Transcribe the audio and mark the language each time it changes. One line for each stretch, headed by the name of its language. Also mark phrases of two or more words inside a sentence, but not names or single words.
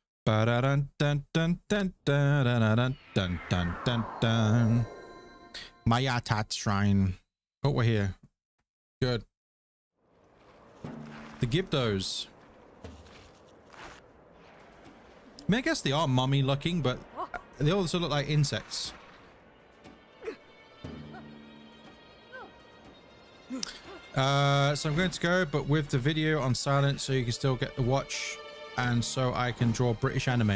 English: Ba-da-dun, dun, dun, dun, dun, dun, dun, dun, dun, dun, dun. Mayatat Shrine. Oh, we're here. Good. The Gibdos. I mean, I guess they are mummy looking, but they also look like insects. So I'm going to go, but with the video on silent so you can still get the watch, and so I can draw British anime.